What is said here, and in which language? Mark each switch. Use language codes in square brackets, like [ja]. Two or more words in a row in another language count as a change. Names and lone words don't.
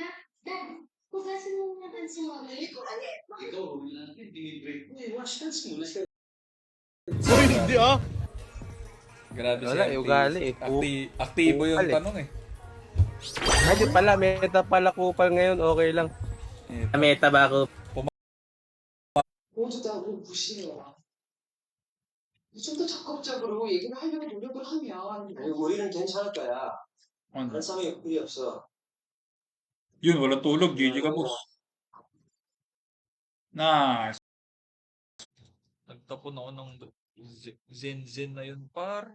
[tl] Dad, hugasan mo muna si mama. Uy, hindi ah! Grabe si Wala, RT. ugali eh. Aktibo yung Kupal eh. tanong eh. Ay, di pala, meta pala kupal ngayon, okay lang. Meta ba ako? [ko] 모두 다 우리 무시해요. 좀 더 적극적으로 얘기를 하려고 노력을 하면 우리는 괜찮을 거야. [tl] Ano? [ko] 한sam이 필요 없어. [tl] Yun, walang tulog. GG ka, boss. Nice. Nagtapon ako ng Zen na yun, par.